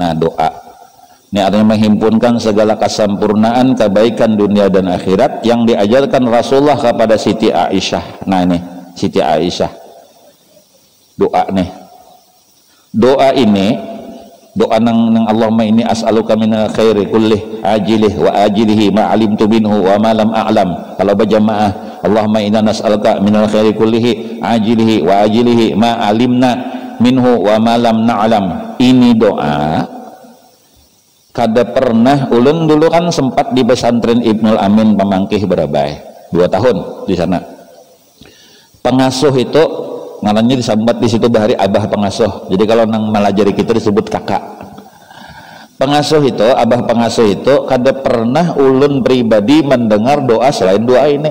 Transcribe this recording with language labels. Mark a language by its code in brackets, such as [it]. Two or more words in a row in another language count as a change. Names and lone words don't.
[bjn] Nah doa. [id] Ini artinya menghimpunkan segala kesempurnaan kebaikan dunia dan akhirat yang diajarkan Rasulullah kepada Siti Aisyah. [bjn] Nah ini Siti Aisyah doa nih, doa ini doa nang [ar] اللهم إني أسألك من الخير كله عاجله وآجله ما علمت منه وما لم أعلم. [id] Kalau berjamaah [ar] اللهم إنا نسألك من الخير كله عاجله وآجله ما علمنا منه وما لم نعلم. [bjn] Ini doa kada pernah ulun dulu kan sempat di pesantren Ibnul Amin Pamangkih Berabai 2 tahun di sana. Pengasuh itu ngarannya disambat di situ bahari abah pengasuh. Jadi kalau nang malajari kita disebut kakak. Pengasuh itu, abah pengasuh itu kada pernah ulun pribadi mendengar doa selain doa ini.